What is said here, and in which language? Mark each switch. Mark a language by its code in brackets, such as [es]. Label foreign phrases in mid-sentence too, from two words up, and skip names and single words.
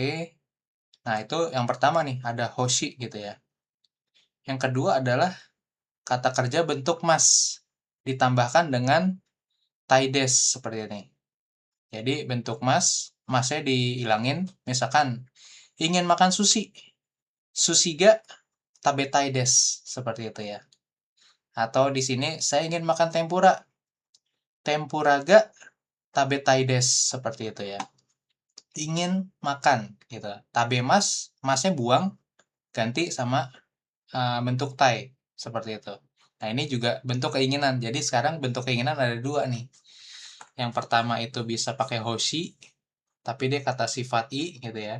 [id] Nah itu yang pertama nih, ada hoshi gitu ya. Yang kedua adalah kata kerja bentuk mas ditambahkan dengan taides seperti ini. Jadi bentuk masnya dihilangin. Misalkan ingin makan sushi, [ja] 寿司が食べたいです, [id] seperti itu ya. Atau di sini saya ingin makan tempura, [ja] 天ぷらが食べたいです, [id] seperti itu ya. Ingin makan gitu. Masnya buang, ganti sama bentuk tai, seperti itu. Nah, ini juga bentuk keinginan. Jadi sekarang bentuk keinginan ada dua nih. Yang pertama itu bisa pakai hoshi, tapi dia kata sifat i gitu ya.